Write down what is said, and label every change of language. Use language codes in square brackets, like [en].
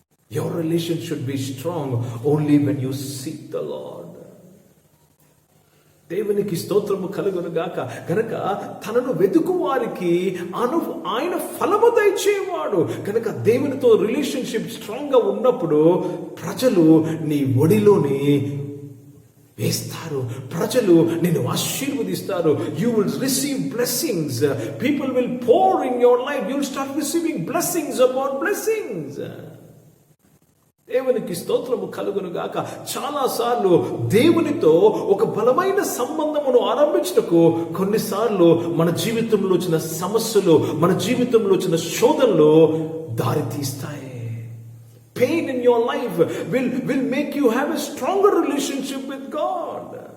[en] Your relation should be strong only when you seek the Lord. [te] దేవునికి స్తోత్రము కలుగును గాక. కనుక తనను వెతుకు వారికి ఆయన ఫలము దయచేవాడు. కనుక దేవునితో రిలేషన్షిప్ స్ట్రాంగ్ గా ఉన్నప్పుడు ప్రజలు నీ ఒడిలోని వేస్తారు. ప్రజలు నిన్ను ఆశీర్వదిస్తారు. [en] You will receive blessings. People will pour in your life. You will start receiving blessings upon blessings. [te] దేవునికి స్తోత్రము కలుగును గాక. చాలా సార్లు దేవునితో ఒక బలమైన సంబంధమును ఆరంభించుటకు కొన్నిసార్లు మన జీవితంలో వచ్చిన సమస్యలు, మన జీవితంలో వచ్చిన శోధనలు దారి తీస్తాయి. [en] Pain in your life will make you have a stronger relationship with God.